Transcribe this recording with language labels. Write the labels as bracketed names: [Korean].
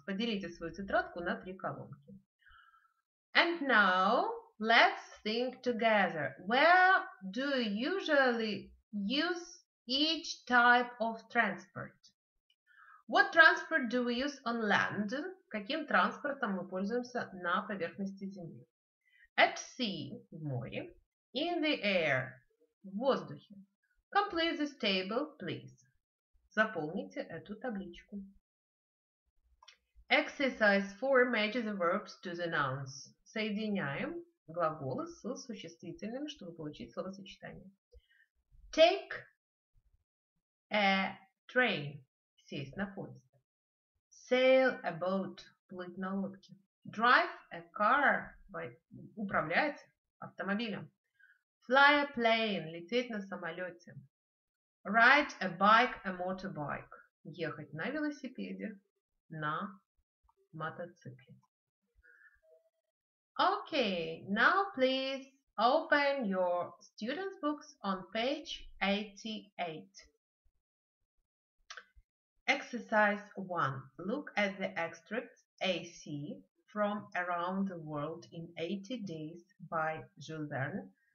[Russian] Поделите свою тетрадку на 3 колонки. [English] And now, let's think together. Where do you usually use each type of transport? What transport do we use on land? [Russian] Каким транспортом мы пользуемся на поверхности Земли? [English] At sea, [Russian] в море. [English] In the air, [Russian] в воздухе. [English] Complete this table, please. [Russian] Заполните эту табличку. [English] Exercise 4 matches the verbs to the nouns. [Russian] Соединяем глаголы с существительными, чтобы получить словосочетание. [English] Take a train. [Russian] Сесть на поезд. [English] Sail a boat. [Russian] Плыть на лодке. [English] Drive a car. [Russian] Управлять автомобилем. [English] Fly a plane. [Russian] Лететь на самолете. [English] Ride a bike, a motorbike. [Russian] Ехать на велосипеде, на мотоцикле. [English] Okay, now please open your students' books on page 88. Exercise 1. Look at the extracts AC from Around the World in 80 Days by Jules Verne.